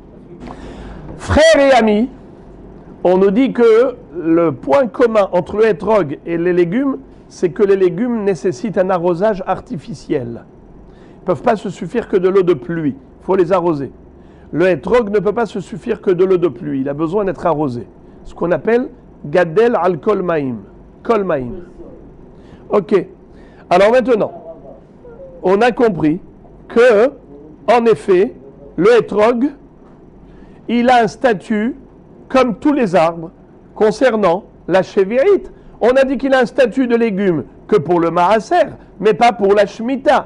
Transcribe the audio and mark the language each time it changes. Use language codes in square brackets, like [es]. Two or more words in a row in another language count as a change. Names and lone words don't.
[fr] Frères et amis, on nous dit que le point commun entre le hétrog et les légumes, c'est que les légumes nécessitent un arrosage artificiel. Ils ne peuvent pas se suffire que de l'eau de pluie. Il faut les arroser. Le hétrog ne peut pas se suffire que de l'eau de pluie. Il a besoin d'être arrosé. Ce qu'on appelle [he] גדל על כל מים. כל מים. [fr] Ok. Alors maintenant, on a compris que, en effet, le hétrog, il a un statut comme tous les arbres concernant la chevi'ite. On a dit qu'il a un statut de légume que pour le maaser, mais pas pour la shemitah.